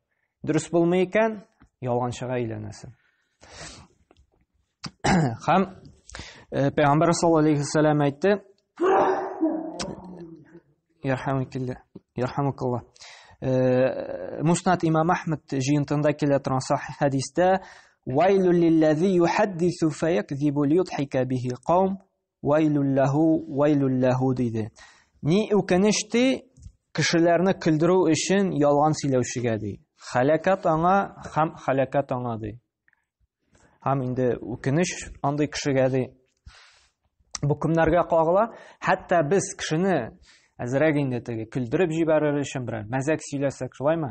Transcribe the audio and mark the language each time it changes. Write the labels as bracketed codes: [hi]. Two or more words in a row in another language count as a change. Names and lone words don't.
[tt] Дөрес булмый икән, ялганчыга әйләнәсең. Һәм Пәйгамбәр [ar] صلى الله عليه وسلم [tt] әйтте: Ярхамукаллах. Муснад имам Ахмад җыентында килә торган сахих хәдистә: [ar] "ويل للذي يحدث فيكذب ليضحك به القوم ويل له" [tt] диде. Ни үкенечти кешеләрне көлдерү өчен ялган сөйләүчегә ди. Халакат аңа һәм халакат аңа ди. Һәм инде үкенеч андый кешегә ди. Бу кемнәргә кагыла? Хәтта без кешене әзрәк инде теге көлдереп җибәрер өчен берәр мәзәк сөйләсәк, шулаймы?